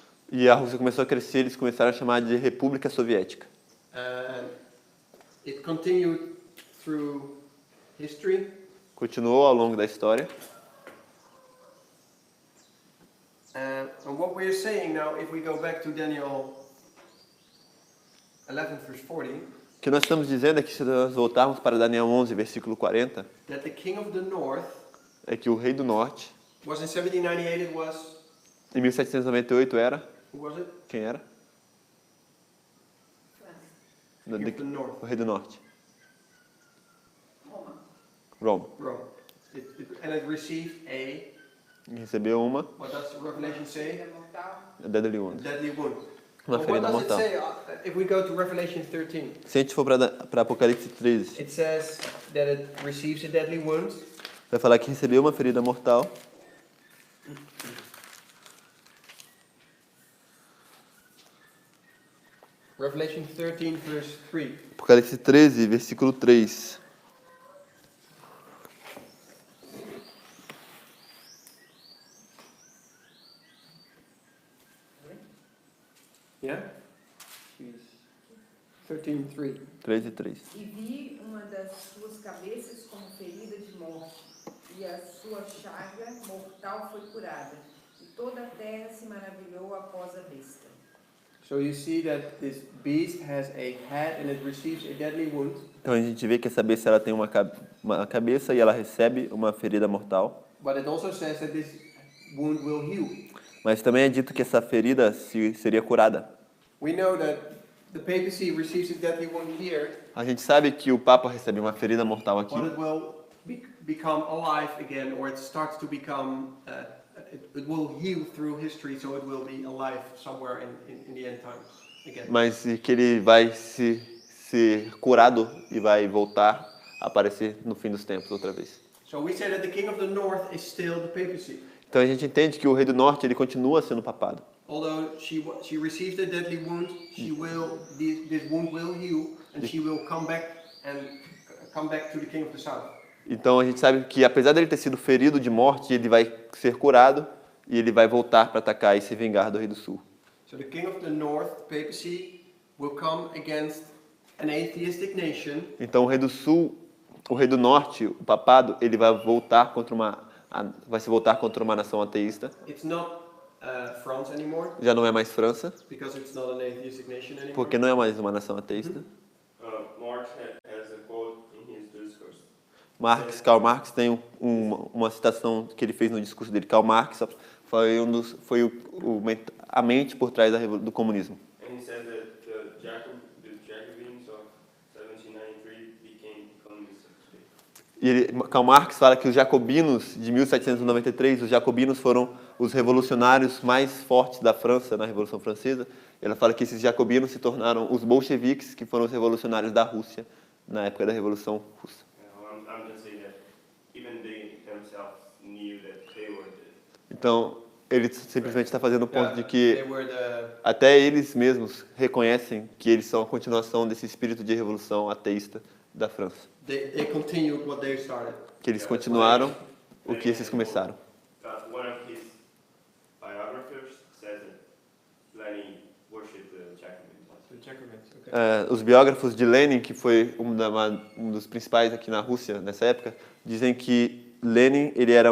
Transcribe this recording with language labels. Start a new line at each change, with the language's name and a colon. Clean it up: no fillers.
Portuguese: E a Rússia começou a crescer, eles começaram a chamar de República Soviética.
English: And it continued through history.
Portuguese: Continuou ao longo da história.
English: And what we're saying now, if we go back to Daniel 11 verse 40,
Portuguese: O que nós estamos dizendo é que se nós voltarmos para Daniel 11, versículo 40,
English: that the king of the north
Portuguese: é que o rei do norte,
English: was in 1798, it was,
Portuguese: em 1798 era,
English: who was it?
Portuguese: quem era?
English: King of the north,
Portuguese: O rei do norte, Roma. Roma.
English: Rome. And it received
Portuguese: E recebeu uma
English: what does Revelation say?
Portuguese: Vida mortal.
English: deadly wound, Deadly wound.
Portuguese: uma
English: But what
Portuguese: ferida
English: does it
Portuguese: mortal.
English: say if we go to Revelation 13?
Portuguese: Se a gente for para Apocalipse 13,
English: It says that it receives a deadly wound.
Portuguese: vai falar que recebeu uma ferida mortal.
English: Revelation 13 verse 3.
Portuguese: Apocalipse 13, versículo 3.
English: Yeah? 13:3.
Portuguese: 3 e 3. E vi uma das suas cabeças como ferida de morte, e a sua chaga mortal foi curada. E toda a terra se maravilhou após a besta.
English: So you see that this beast has a head and it receives a deadly wound.
Portuguese: Então a gente vê que essa besta ela tem uma cabeça e ela recebe uma ferida mortal.
English: But it also says that this wound will heal.
Portuguese: Mas também é dito que essa ferida seria curada.
English: We know that the papacy receives a deadly wound here,
Portuguese: A gente sabe que o Papa recebe uma ferida mortal aqui,
English: but it will become alive again, or it starts to become, it will heal through history, so it will be alive somewhere in the end times again.
Portuguese: mas que ele vai se ser curado e vai voltar a aparecer no fim dos tempos outra vez.
English: So we say that the king of the north is still the papacy.
Portuguese: Então a gente entende que o rei do norte ele continua sendo papado.
English: Although she received a deadly wound, this wound will heal, and she will come back to the king of the south.
Portuguese: Então a gente sabe que apesar dele ter sido ferido de morte, ele vai ser curado e ele vai voltar para atacar e se vingar do rei do sul.
English: So the king of the north, the papacy, will come against an atheistic nation.
Portuguese: Então o rei do sul, o rei do norte, o papado, ele vai se voltar contra uma nação ateísta.
English: It's not France anymore,
Portuguese: Já não é mais França,
English: because it's not an atheistic nation anymore.
Portuguese: porque não é mais uma nação ateísta.
English: Marx has a quote in his discourse.
Portuguese: Karl Marx tem uma citação que ele fez no discurso dele. Karl Marx foi a mente por trás do comunismo.
English: And he said that the Jacobins of 1793 became communists.
Portuguese: Karl Marx fala que os jacobinos de 1793, os jacobinos foram os revolucionários mais fortes da França na Revolução Francesa. Ele fala que esses jacobinos se tornaram os bolcheviques, que foram os revolucionários da Rússia na época da Revolução Russa.
English: I'm just saying that even they themselves knew that they were the
Portuguese: Então, ele simplesmente está fazendo o ponto de
English: They
Portuguese: que
English: were
Portuguese: até eles mesmos reconhecem que eles são a continuação desse espírito de revolução ateísta da França.
English: they continued what they started.
Portuguese: Que eles continuaram o que esses começaram.
English: one of his biographers says that Lenin worshipped the Jacobins. The Jacobins, okay.
Portuguese: Os biógrafos de Lenin, que foi um dos principais aqui na Rússia nessa época, dizem que Lenin ele era